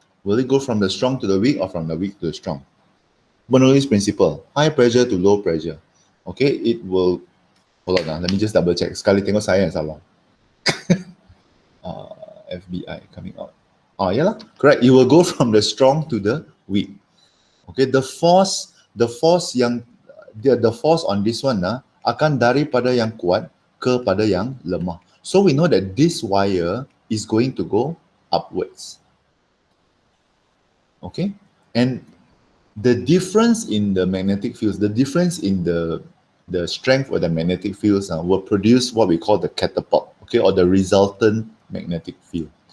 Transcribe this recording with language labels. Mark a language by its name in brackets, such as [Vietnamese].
[English] Will it go from the strong to the weak or from the weak to the strong? Bernoulli's principle, high pressure to low pressure. Okay, it will, hold on, let me just double check. [Malay] Sekali tengok saya yang salah. [English] FBI coming out. Yeah, correct. It will go from the strong to the weak. Okay, the force yang the force on this one [Malay] akan daripada yang kuat kepada yang lemah. [English] So we know that this wire is going to go upwards. Okay, and the difference in the magnetic fields, the difference in the strength of the magnetic fields will produce what we call the catapult, okay, or the resultant magnetic field.